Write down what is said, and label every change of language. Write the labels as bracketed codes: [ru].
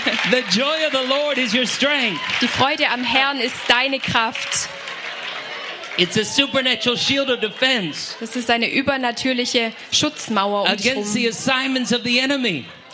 [en] The joy of the Lord is your strength. [de] Die Freude am Herrn ist deine Kraft. [en] It's a supernatural shield of defense. [de] Das ist eine übernatürliche Schutzmauer um [en] against the assignments of the enemy.